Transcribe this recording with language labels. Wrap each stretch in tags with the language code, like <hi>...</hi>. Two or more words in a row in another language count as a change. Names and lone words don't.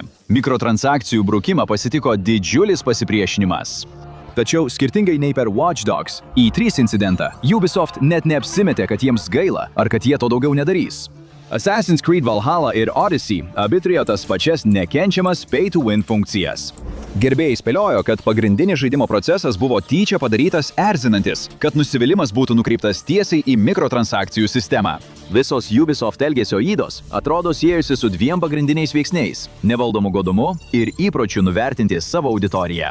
<lt>Mikrotransakcijų brukimą pasitiko didžiulis pasipriešinimas. Tačiau skirtingai nei per Watch Dogs E3 incidentą, Ubisoft net neapsimetė, kad jiems gaila ar kad jie to daugiau nedarys. Assassin's Creed Valhalla ir Odyssey abi turėjo tas pačias nekenčiamas pay-to-win funkcijas. Gerbėjai spėliojo, kad pagrindinis žaidimo procesas buvo tyčia padarytas erzinantis, kad nusivylimas būtų nukreiptas tiesiai į mikrotransakcijų sistemą. Visos Ubisoft elgesio ydos atrodo siejusi su 2 pagrindiniais veiksniais – nevaldomu godumu ir įpročiu nuvertinti savo auditoriją.</lt>